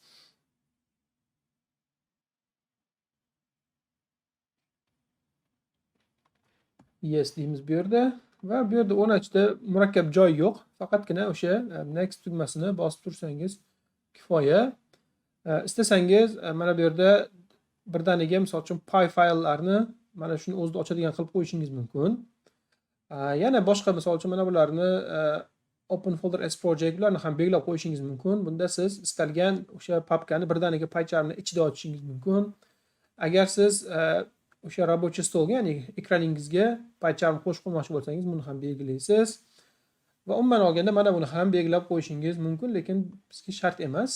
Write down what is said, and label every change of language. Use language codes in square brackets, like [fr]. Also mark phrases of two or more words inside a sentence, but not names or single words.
[uz] Yes deymiz bu yerda va bu yerda o'rnatishda murakkab joy yo'q. Faqatgina o'sha next tugmasini bosib tursangiz kifoya. Istasangiz mana bu yerda birdaniga misol uchun py fayllarni mana shuni o'zida ochadigan qilib qo'yishingiz mumkin. Yana boshqa misol uchun mana bularni [en] open folder as project [uz] ularni ham belgilab qo'yishingiz mumkin. Bunda siz istalgan o'sha papkani birdaniga PyCharmni ichida ochishingiz mumkin. Agar siz o'sha рабочий stolga, ya'ni ekraningizga PyCharm qo'shib qo'ymoqchi bo'lsangiz, buni ham belgilaysiz. Va umuman olganda mana buni ham belgilab qo'yishingiz mumkin, lekin bizga shart emas.